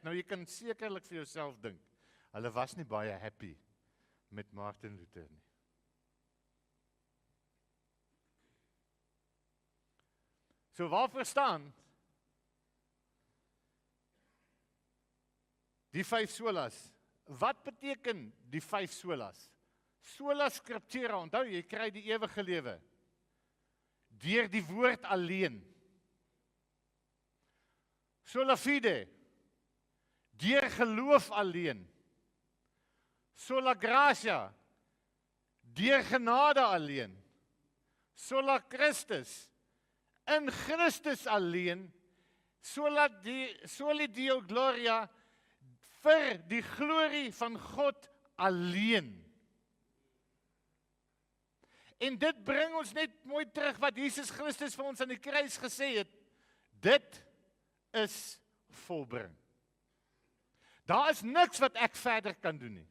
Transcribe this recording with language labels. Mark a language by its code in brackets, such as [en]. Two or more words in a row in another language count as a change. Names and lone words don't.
[af] Nou jy kan sekerlik vir jouself dink, hulle was nie baie happy met Martin Luther nie. So waarvoor staan die 5 solas? Wat beteken die 5 solas? [la] Sola scriptura, [af] onthou jy kry die ewige lewe deur die woord alleen. [la] Sola fide, [af] deur geloof alleen. [la] Sola gratia, [af] deur genade alleen. [la] Sola Christus, [af] in Christus alleen. [la] Soli deo gloria, [af] vir die glorie van God alleen. En dit bring ons net mooi terug wat Jesus Christus vir ons aan die kruis gesê het. Dit is volbring. Daar is niks wat ek verder kan doen nie.